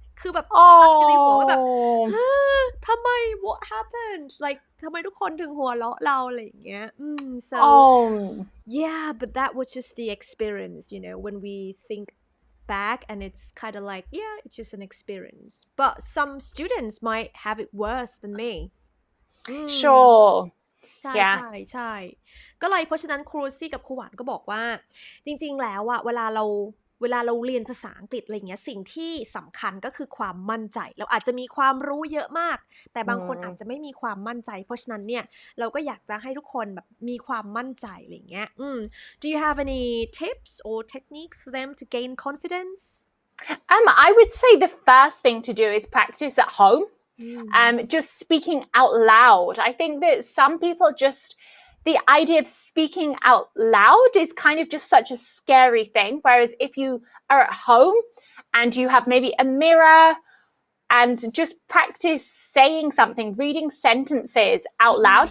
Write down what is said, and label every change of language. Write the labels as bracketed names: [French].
[Thai] คือแบบ [English] stuck [Thai] อยู่ในหัวแบบ ทำไม [English] what happened like [Thai] ทำไมทุกคนถึงหัวเราะเราอะไรอย่างเงี้ย [English] so yeah, but that was just the experience, when we think back, and it's kind of like, yeah, it's just an experience, but some students might have it worse than me. Sure. [Thai] ใช่ก็เลยเพราะฉะนั้นครูซี่กับครูหวานก็บอกว่าจริงๆแล้วอะเวลาเราเรียนภาษาอังกฤษอะไรเงี้ยสิ่งที่สำคัญก็คือความมั่นใจเราอาจจะมีความรู้เยอะมากแต่บางคนอาจจะไม่มีความมั่นใจเพราะฉะนั้นเนี่ยเราก็อยากจะให้ทุกคนแบบมีความมั่นใจอะไรเงี้ย [English] Do you have any tips or techniques for them to gain confidence? I would say the first thing to do is practice at home. Just speaking out loud. I think that some people just, the idea of speaking out loud is kind of just such a scary thing. Whereas if you are at home and you have maybe a mirror and just practice saying something, reading sentences out loud.